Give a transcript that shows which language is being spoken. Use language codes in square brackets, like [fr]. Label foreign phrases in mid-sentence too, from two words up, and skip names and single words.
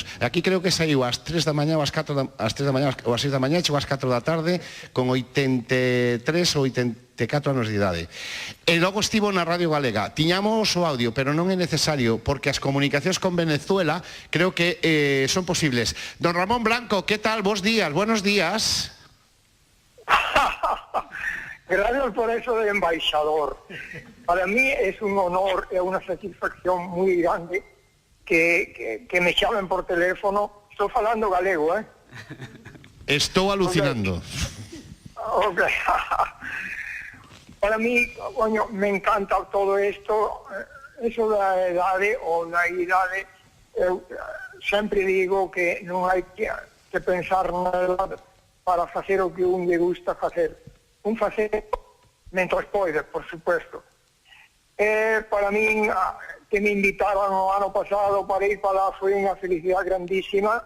[gl] Aquí creo que saiu ás 3 da mañá ou ás 4 ás 3 da mañá ou ás 6 da mañá, chegou ás 4 da tarde con 83 ou 84 anos de idade. E logo estivo na Radio Galega. Tiñamos o audio, pero non é necesario, porque as comunicacións con Venezuela creo que son posibles. Don Ramón Blanco, que tal? Bos días, [es] buenos días. Gracias por eso de embaixador. Para mí es un honor y una satisfacción muy grande que me llamen por teléfono. Estoy hablando galego, ¿eh? Estoy alucinando. Okay. Para mí, coño, me encanta todo esto. [gl] Eso da edade ou da idade, eu sempre digo que non hai que pensar nada para facer o que un lle gusta facer. Un facer mentras pode, [es] por supuesto. [gl] Para min, que me invitaran o ano pasado para ir para lá, foi unha felicidade grandísima.